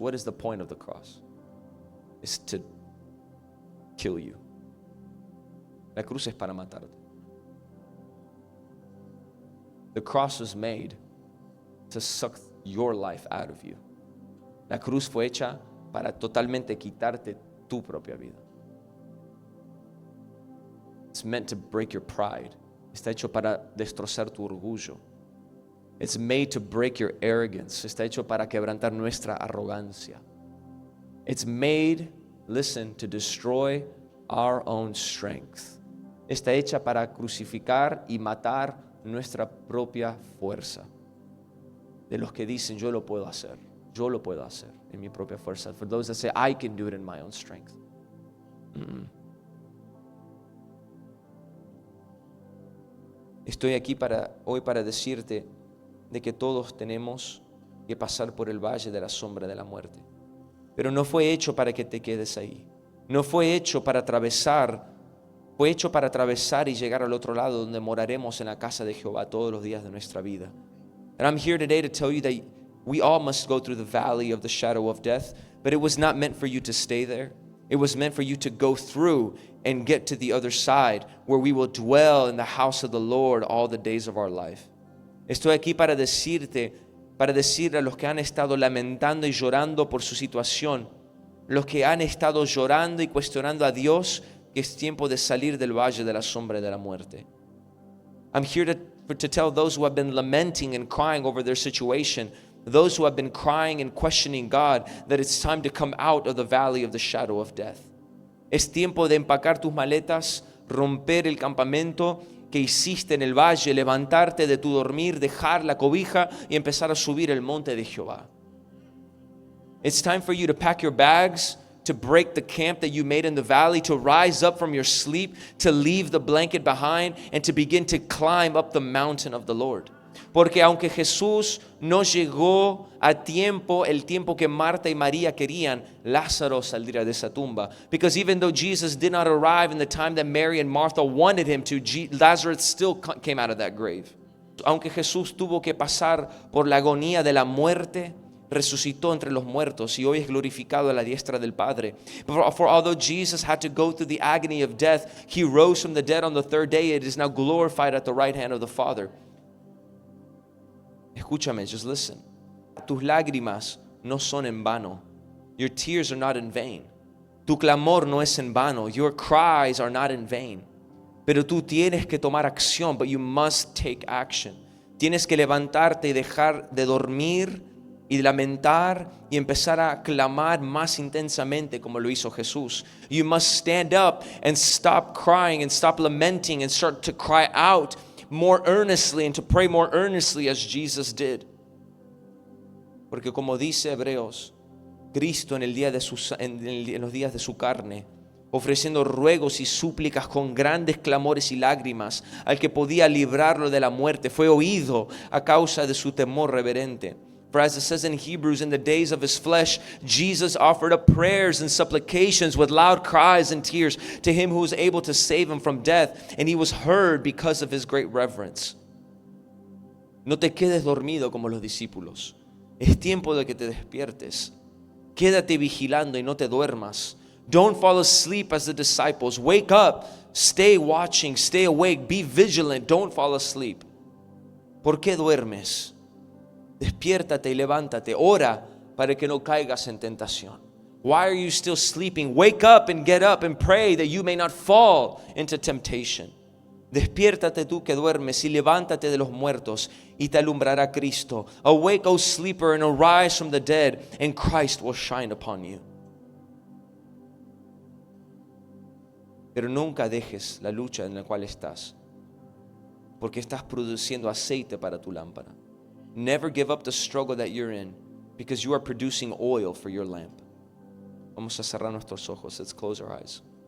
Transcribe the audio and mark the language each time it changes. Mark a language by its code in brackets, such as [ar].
[en] What is the point of the cross? It's to kill you. [es] La cruz es para matarte. [en] The cross was made to suck your life out of you. [es] La cruz fue hecha para totalmente quitarte tu propia vida. [en] It's meant to break your pride. [es] Está hecho para destrozar tu orgullo. [en] It's made to break your arrogance. [es] Está hecho para quebrantar nuestra arrogancia. [en] It's made, listen, to destroy our own strength. [es] Está hecha para crucificar y matar nuestra propia fuerza. De los que dicen, yo lo puedo hacer en mi propia fuerza. [en] For those that say, I can do it in my own strength. [es] Estoy aquí hoy para decirte de que todos tenemos que pasar por el valle de la sombra de la muerte. Pero no fue hecho para que te quedes ahí. No fue hecho para atravesar. Fue hecho para atravesar y llegar al otro lado donde moraremos en la casa de Jehová todos los días de nuestra vida. [en] And I'm here today to tell you that we all must go through the valley of the shadow of death, but it was not meant for you to stay there. It was meant for you to go through and get to the other side where we will dwell in the house of the Lord all the days of our life. [es] Estoy aquí para decirle a los que han estado lamentando y llorando por su situación, los que han estado llorando y cuestionando a Dios, que es tiempo de salir del valle de la sombra de la muerte. [en] I'm here to tell those who have been lamenting and crying over their situation, those who have been crying and questioning God, that it's time to come out of the valley of the shadow of death. [es] Es tiempo de empacar tus maletas, romper el campamento que hiciste en el valle, levantarte de tu dormir, dejar la cobija y empezar a subir el monte de Jehová. [en] It's time for you to pack your bags, to break the camp that you made in the valley, to rise up from your sleep, to leave the blanket behind, and to begin to climb up the mountain of the Lord. [es] Porque aunque Jesús no llegó a tiempo, el tiempo que Marta y María querían, Lázaro saldría de esa tumba. [en] Because even though Jesus did not arrive in the time that Mary and Martha wanted him to, Lazarus still came out of that grave. [es] Aunque Jesús tuvo que pasar por la agonía de la muerte, resucitó entre los muertos y hoy es glorificado a la diestra del Padre. [en] For although Jesus had to go through the agony of death, he rose from the dead on the third day. It is now glorified at the right hand of the Father. [es] Escúchame, [en] just listen. [es] Tus lágrimas no son en vano. [en] Your tears are not in vain. [es] Tu clamor no es en vano. [en] Your cries are not in vain. [es] Pero tú tienes que tomar acción, [en] but you must take action. [es] Tienes que levantarte y dejar de dormir y lamentar y empezar a clamar más intensamente como lo hizo Jesús. [en] You must stand up and stop crying and stop lamenting and start to cry out more earnestly and to pray more earnestly as Jesus did. [es] Porque como dice Hebreos, Cristo en los días de su carne, ofreciendo ruegos y súplicas con grandes clamores y lágrimas al que podía librarlo de la muerte, fue oído a causa de su temor reverente. [en] For as it says in Hebrews, in the days of his flesh, Jesus offered up prayers and supplications with loud cries and tears to him who was able to save him from death, and he was heard because of his great reverence. [es] No te quedes dormido como los discípulos. Es tiempo de que te despiertes. Quédate vigilando y no te duermas. [en] Don't fall asleep as the disciples. Wake up, stay watching, stay awake, be vigilant, don't fall asleep. [es] ¿Por qué duermes? Despiértate y levántate. Ora para que no caigas en tentación. [en] Why are you still sleeping? Wake up and get up and pray that you may not fall into temptation. [es] Despiértate tú que duermes y levántate de los muertos y te alumbrará Cristo. [en] Awake, O sleeper, and arise from the dead, and Christ will shine upon you. [es] Pero nunca dejes la lucha en la cual estás, porque estás produciendo aceite para tu lámpara. [en] Never give up the struggle that you're in, because you are producing oil for your lamp. [es] Vamos a cerrar nuestros ojos. [en] Let's close our eyes.